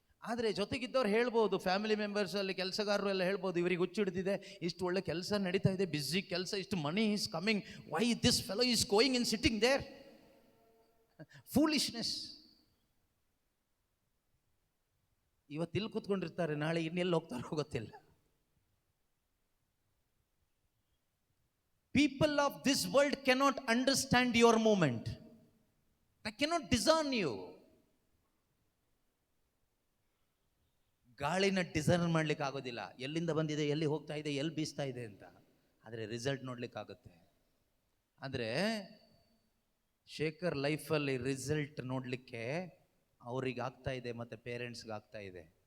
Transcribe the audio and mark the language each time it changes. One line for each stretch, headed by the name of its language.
Kannada: ಆದರೆ ಜೊತೆಗಿದ್ದವ್ರು ಹೇಳ್ಬೋದು, family members ಅಲ್ಲಿ ಕೆಲಸಗಾರರು ಎಲ್ಲ ಹೇಳ್ಬೋದು, ಇವರಿಗೆ ಹುಚ್ಚಿಡ್ದಿದೆ, ಇಷ್ಟು ಒಳ್ಳೆ ಕೆಲಸ ನಡೀತಾ ಇದೆ, ಬಿಸಿ ಕೆಲಸ, ಇಷ್ಟು
English: Money is coming, why this fellow is going in sitting there.
Kannada: Foolishness. ಇವತ್ತು ಇಲ್ಲಿ ಕೂತ್ಕೊಂಡಿರ್ತಾರೆ, ನಾಳೆ ಇನ್ನೆಲ್ಲಿ ಹೋಗ್ತಾರೋ ಗೊತ್ತಿಲ್ಲ.
English: People of this world cannot understand your movement. They cannot discern you.
Kannada: ಗಾಳಿನ ಡಿಸರ್ನ್ ಮಾಡ್ಲಿಕ್ಕೆ ಆಗೋದಿಲ್ಲ, ಎಲ್ಲಿಂದ ಬಂದಿದೆ, ಎಲ್ಲಿ ಹೋಗ್ತಾ ಇದೆ, ಎಲ್ಲಿ ಬೀಸ್ತಾ ಇದೆ ಅಂತ. ಆದರೆ ರಿಸಲ್ಟ್ ನೋಡ್ಲಿಕ್ಕೆ ಆಗುತ್ತೆ. ಆದರೆ ಶೇಖರ್ ಲೈಫಲ್ಲಿ ರಿಸಲ್ಟ್ ನೋಡಲಿಕ್ಕೆ ಅವ್ರಿಗೆ ಆಗ್ತಾ ಇದೆ, ಮತ್ತು ಪೇರೆಂಟ್ಸ್ಗೆ ಆಗ್ತಾ ಇದೆ.